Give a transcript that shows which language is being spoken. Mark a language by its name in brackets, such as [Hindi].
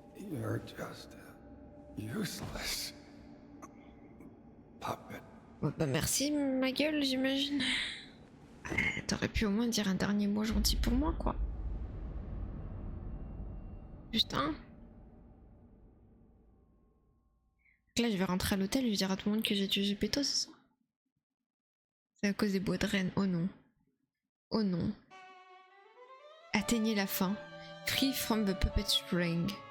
[English] You're just a useless puppet. [French] Bon, bah merci ma gueule j'imagine. T'aurais pu au moins dire un dernier mot gentil pour moi quoi. Juste un. Là je vais rentrer à l'hôtel et je vais dire à tout le monde que j'ai tué Geppetto, c'est ça? C'est à cause des bois de Rennes, oh non. Oh non. Atteignez la fin. [English] Free from the puppet string.